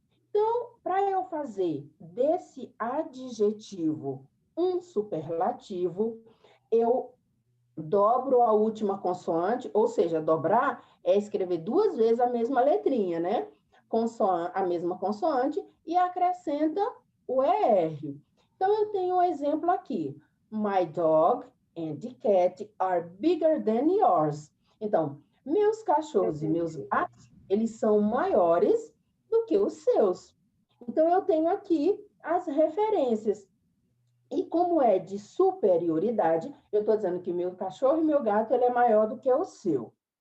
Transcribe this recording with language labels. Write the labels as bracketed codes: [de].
[pt] Então, para eu fazer desse adjetivo um superlativo, eu dobro a última consoante, ou seja, dobrar é escrever 2 vezes a mesma letrinha, né? A mesma consoante e acrescenta o ER. Então, eu tenho um exemplo aqui. [en] My dog and the cat are bigger than yours. [pt] Então, meus cachorros e meus gatos, eles são maiores do que os seus. Então, eu tenho aqui as referências. E como é de superioridade, eu estou dizendo que meu cachorro e meu gato ele é maior do que o seu.